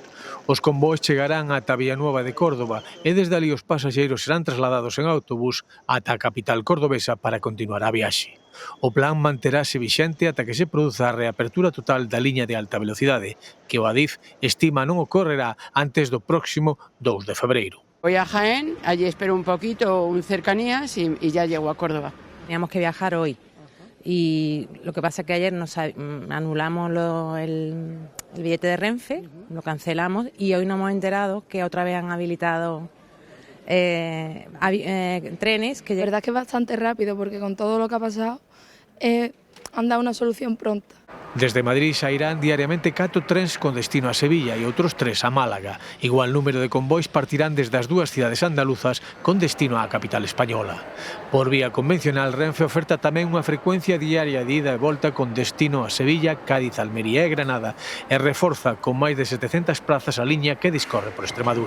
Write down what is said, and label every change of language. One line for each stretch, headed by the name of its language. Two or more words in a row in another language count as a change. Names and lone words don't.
Galician: Os convois chegarán ata Villanueva de Córdoba e desde ali os pasaxeiros serán trasladados en autobús ata a capital cordobesa para continuar a viaxe. O plan manterase vixente ata que se produza a reapertura total da liña de alta velocidade, que o Adif estima non ocorrerá antes do próximo 2 de febreiro.
Spanish: Voy a Jaén, allí espero un poquito, un cercanías y ya llego a Córdoba. Teníamos que viajar hoy y lo que pasa es que ayer nos anulamos el billete de Renfe, lo cancelamos y hoy nos hemos enterado que otra vez han habilitado trenes. La verdad es que es bastante rápido porque con todo lo que ha pasado han dado una solución pronta.
Galician: Desde Madrid sairán diariamente 4 trens con destino a Sevilla e outros 3 a Málaga. Igual número de convois partirán desde as dúas cidades andaluzas con destino á capital española. Por vía convencional, Renfe oferta tamén unha frecuencia diaria de ida e volta con destino a Sevilla, Cádiz, Almería e Granada e reforza con máis de 700 plazas a liña que discorre por Extremadura.